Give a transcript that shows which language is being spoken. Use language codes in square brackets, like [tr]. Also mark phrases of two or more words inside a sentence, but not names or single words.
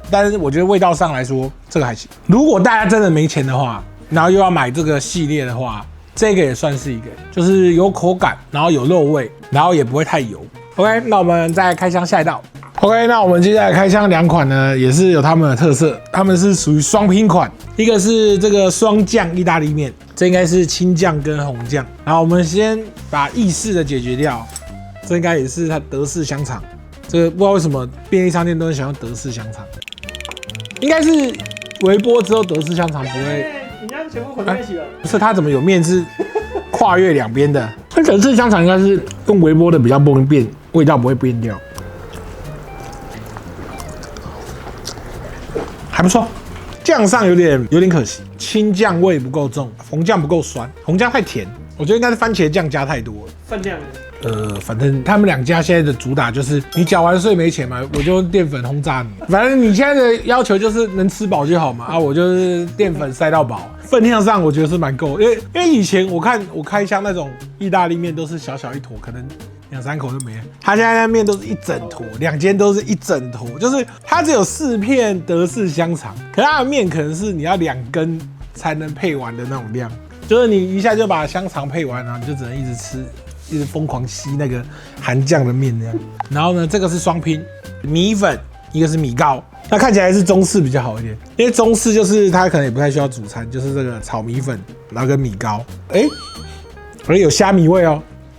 [zh] 但是我覺得味道上來說，這個還行。如果大家真的沒錢的話，然後又要買這個系列的話，這個也算是一個，就是有口感，然後有肉味，然後也不會太油。OK， 那我們再開箱下一道。OK， 那我們接下來開箱2款呢，也是有他們的特色，他們是屬於雙拼款，一個是這個雙醬意大利麵，這應該是青醬跟紅醬。然後我們先把意式的解決掉，這應該也是它德式香腸。這個不知道為什麼便利商店都很喜歡德式香腸，應該是微波之後德式香腸不會。你家全部混在一起了。不是，它怎麼有面是跨越2邊的？那德式香肠應該是用微波的比較不会变，味道不會变掉。還不錯，醬上有點可惜，青醬味不夠重，紅醬不夠酸，紅醬太甜，我覺得應該是番茄醬加太多了。分量反正他們2家現在的主打就是你繳完稅沒錢嘛，我就用澱粉轟炸你。反正你現在的要求就是能吃飽就好嘛，啊，我就是澱粉塞到飽。分量上我覺得是蠻夠，因為以前我看我開箱那種意大利麵都是小小一坨，可能2、3口就沒了。他現在那麵都是一整坨，2間都是一整坨，就是它只有4片德式香腸，可是它的麵可能是你要2根才能配完的那種量，就是你一下就把香腸配完，然後你就只能一直吃。一直瘋狂吸那個含醬的麵那樣，然後呢，這個是雙拼米粉，一個是米糕，那看起來是中式比較好一點，因為中式就是它可能也不太需要主餐，就是這個炒米粉，然後跟米糕，而有蝦米味哦，